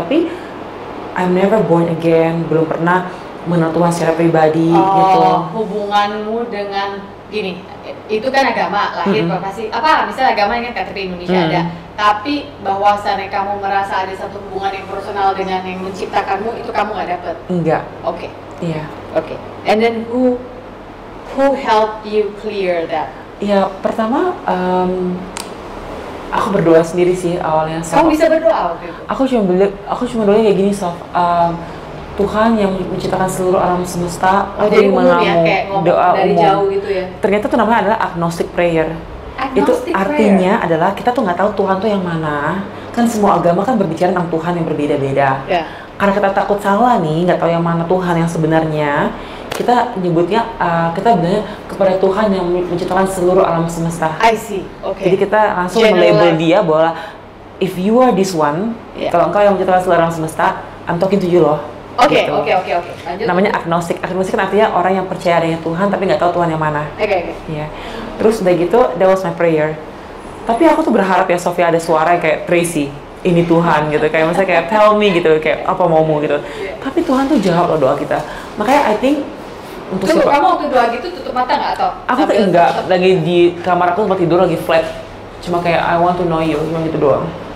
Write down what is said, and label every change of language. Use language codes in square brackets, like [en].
[en] Tapi I'm never born again. [id] Belum pernah mengenal Tuhan secara pribadi gitu. Hubunganmu dengan gini, itu kan agama lahir pasti misalnya agama ini kan KTP Indonesia ada, tapi bahwasannya kamu merasa ada satu hubungan yang personal dengan yang menciptakanmu itu kamu nggak dapet? Enggak. Oke. Iya. Oke. [en] And then who helped you clear that? [id] Ya pertama aku berdoa sendiri sih awalnya. Kamu bisa berdoa waktu itu? Aku cuma doa kayak gini, Sof. Tuhan yang menciptakan seluruh alam semesta, jadi umum ya, kayak ngomong doa dari umum. Jauh gitu ya? Ternyata itu namanya adalah agnostic prayer. Itu artinya adalah kita tuh nggak tahu Tuhan tuh yang mana. Kan semua agama kan berbicara tentang Tuhan yang berbeda-beda. Karena kita takut salah nih, nggak tahu yang mana Tuhan yang sebenarnya, kita nyebutnya, kita bilangnya kepada Tuhan yang menciptakan seluruh alam semesta. [en] I see. [id] Jadi kita langsung melabel dia bahwa [en] if you are this one, [id] kalau engkau yang menciptakan seluruh alam semesta, [en] I'm talking to you [id] loh. Oke. Namanya agnostik. Agnostik kan artinya orang yang percaya adanya Tuhan tapi nggak tahu Tuhan yang mana. Oke. Ya. Terus udah gitu, [en] that was my prayer. [id] Tapi aku tuh berharap ya Sofia ada suara yang kayak Tracy, ini Tuhan gitu, kayak misalnya kayak [en] tell me [id] gitu, kayak apa maumu gitu. Tapi Tuhan tuh jawab loh doa kita. Makanya I think untuk kamu waktu doa gitu tutup mata nggak atau? Aku tuh enggak, lagi di kamar aku tempat tidur lagi flat. Cuma kayak [en] I want to know you, [id] cuma gitu doang.